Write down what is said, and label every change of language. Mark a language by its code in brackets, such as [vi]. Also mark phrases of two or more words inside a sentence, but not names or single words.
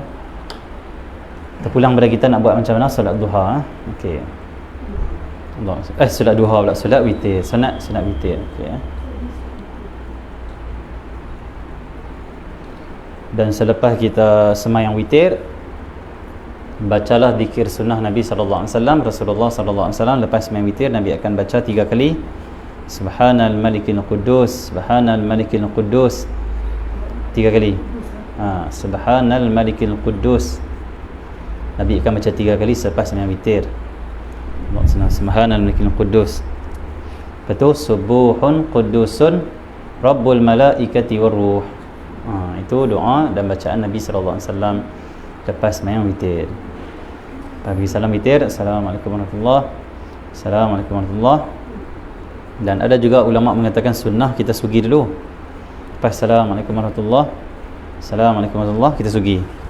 [ms] Terpulang pada kita nak buat macam mana solat duha. Okey. Solat duha pula, solat witir, sunat witir. Okey ya. Dan selepas kita sembahyang witir, bacalah zikir sunnah Nabi [ar] صلى الله عليه وسلم. [ms] Rasulullah [ar] صلى الله عليه وسلم [ms] lepas sembahyang witir, Nabi akan baca 3 kali [ar] سبحان الملك القدوس, سبحان الملك القدوس, [ms] 3 kali. [ar] سبحان الملك القدوس, [ms] Nabi akan baca 3 kali selepas sembahyang witir. [ar] سبحان الملك القدوس. [ms] Betul, [ar] سبوح قدوس رب الملائكة والروح. [ms] Itu doa dan bacaan Nabi [ar] صلى الله عليه وسلم [ms] lepas sembahyang witir. Bagi salam witir, [ar] السلام عليكم ورحمة الله, السلام عليكم ورحمة الله. [ms] Dan ada juga ulama mengatakan sunnah kita sugi dulu. Lepas [ar] السلام عليكم ورحمة الله, السلام عليكم ورحمة الله, [ms] kita sugi.